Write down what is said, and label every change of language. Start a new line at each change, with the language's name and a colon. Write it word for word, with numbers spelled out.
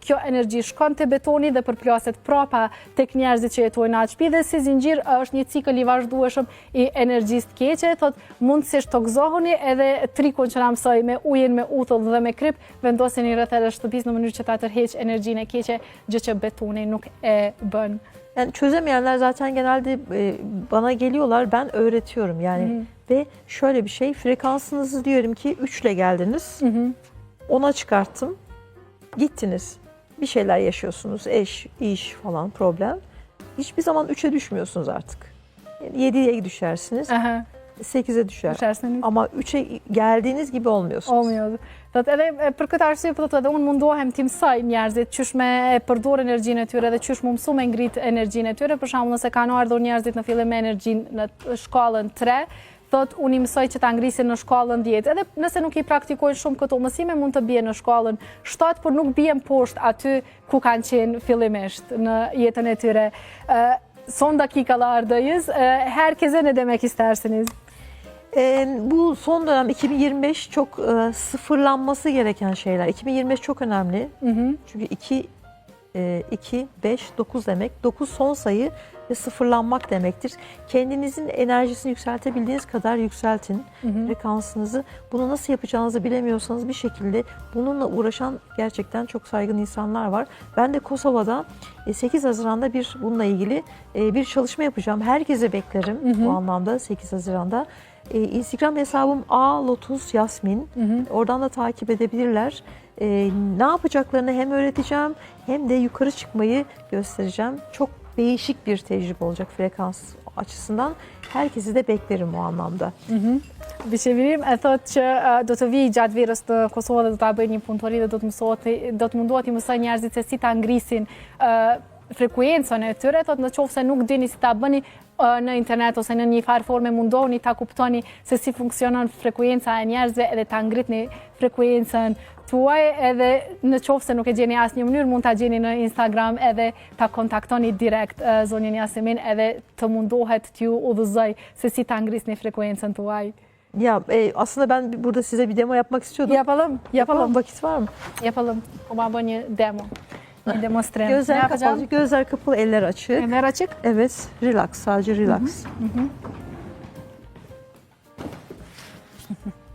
Albanian: Kjo energji shkon te betoni dhe përplaset prapa tek njerëzit që jetojnë atë shtëpi dhe si zinxhir e, është një cikël i vazhdueshëm i energjisë të keqe, thot mundësisht tokëzohuni edhe trikun që na mësoi me ujin, me uthull dhe me krip, vendoseni rreth edhe shtëpisë në mënyrë që ta tërheq energjinë e keqe, gjë që betoni nuk e bën.
Turkish: Yani çözemeyenler zaten genelde e, bana geliyorlar, ben öğretiyorum yani. Ve şöyle bir şey, frekansınızı diyorum ki üç ile geldiniz, ona çıkarttım, gittiniz. Bir şeyler yaşıyorsunuz, eş, iş falan problem. Hiçbir zaman üçe düşmüyorsunuz artık. yediye düşersiniz. Aha. sekize düşer. Düşersen üç. Ama üçe geldiğiniz gibi olmuyorsunuz. Olmuyor.
Albanian: Do të edhe për këtë arsye po thotë edhe unë mundohem timsoj njerëzit çysh me përdor energjinë e tyre dhe çysh më mësu me ngrit energjinë e tyre. Për shembull, nëse kanë ardhur njerëzit në fillim me energjinë në shkallën tre, thotë unë i mësoj që ta ngrisin në shkallën dhjetë. Edhe nëse nuk i praktikojnë shumë këto mësime, mund të bie në shkallën shtatë, por nuk bien poshtë aty ku kanë qenë fillimisht në jetën e tyre.
Turkish: Son dakikalardayız. Herkese ne demek istersiniz? E, bu son dönem iki bin yirmi beş çok e, sıfırlanması gereken şeyler. iki bin yirmi beş çok önemli. Hı hı. Çünkü iki, beş, dokuz demek. dokuz son sayı ve sıfırlanmak demektir. Kendinizin enerjisini yükseltebildiğiniz kadar yükseltin. Hı hı. Frekansınızı. Bunu nasıl yapacağınızı bilemiyorsanız bir şekilde bununla uğraşan gerçekten çok saygın insanlar var. Ben de Kosova'da sekiz Haziran'da bir bununla ilgili e, bir çalışma yapacağım. Herkese beklerim Hı hı. bu anlamda sekiz Haziran'da. E, Instagram hesabım a lotus yasmin. Hı hı. Oradan da takip edebilirler. E, ne yapacaklarını hem öğreteceğim hem de yukarı çıkmayı göstereceğim. Çok değişik bir tecrübe olacak frekans açısından. Herkesi de beklerim o anlamda. Hı hı. Bir şey vereyim.
Albanian: E thotë që do të vi gjatë verës të Kosovë dhe do ta bëj një punëtori dhe do të mësohet, do të mundohet i mësoj njerëzit se si ta ngrisin frekuencën e tyre, thotë nëse nuk dini si ta bëni në internet ose në një farë forme mundohuni ta kuptoni se si funksionon frekuenca e njerëzve edhe ta ngritni frekuencën tuaj, edhe nëse nuk e gjeni asnjë mënyrë mund ta gjeni në Instagram edhe ta kontaktoni direkt zonjën Yasemin edhe të mundohet t'ju udhëzoj se si ta ngrisni frekuencën tuaj.
Turkish: Ya e, aslında ben burada size bir demo yapmak istiyordum. Yapalım, yapalım. Vakit var mı? Yapalım. O abone demo. Bir demonstrem. Gözler kapalı, yapacağım? Gözler kapalı, eller açık. Eller açık. Evet, relax, sadece relax. Hı hı. Hı hı.